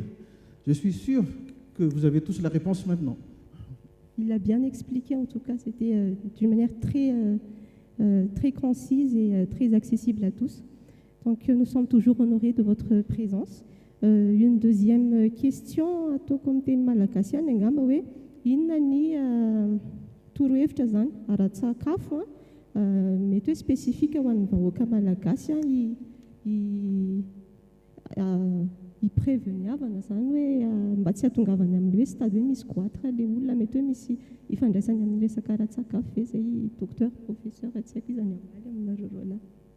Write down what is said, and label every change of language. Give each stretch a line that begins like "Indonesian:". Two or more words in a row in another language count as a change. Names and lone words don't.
French: Je suis sûr que vous avez tous la réponse maintenant. Il a bien expliqué, en tout cas, c'était d'une manière très concise et très accessible à tous. Donc nous sommes toujours honorés de votre présence. Une deuxième question,
Malagasy: ataoko teny malagasy any angamba hoe inona ny torohevitra zany ara-tsakafo mety hoe spécifique ho an'ny vahoaka malagasy hipreveniavana zany hoe mba tsy hatongavany amin'ny hoe stade hoe misy goitre le olona mety hoe misy ifandraisany amin'ny resaka ara-tsakafo ve zay
French: docteur professeur
Malagasy: tsy haiko izany amaly aminareo roa lahy.